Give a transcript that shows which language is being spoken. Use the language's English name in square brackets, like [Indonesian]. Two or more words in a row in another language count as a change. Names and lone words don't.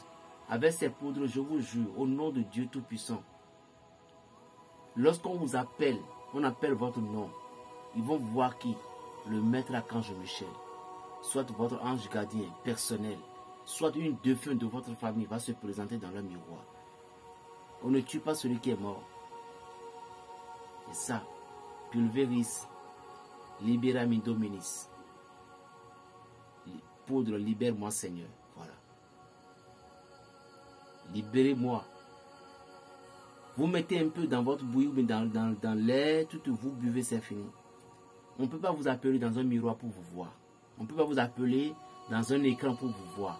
[French] Avec ces poudres, je vous jure, au nom de Dieu Tout-Puissant, lorsqu'on vous appelle, on appelle votre nom, ils vont voir qui? Le maître Archange Michel, soit votre ange gardien personnel, soit une défunte de votre famille va se présenter dans le miroir. On ne tue pas celui qui est mort. C'est ça. [Latin] Pulveris, libera mi dominis. [French] Poudre, libère-moi Seigneur. Voilà. Libérez-moi. Vous mettez un peu dans votre bouillie, dans l'air, tout vous buvez, c'est fini. On ne peut pas vous appeler dans un miroir pour vous voir. On ne peut pas vous appeler dans un écran pour vous voir.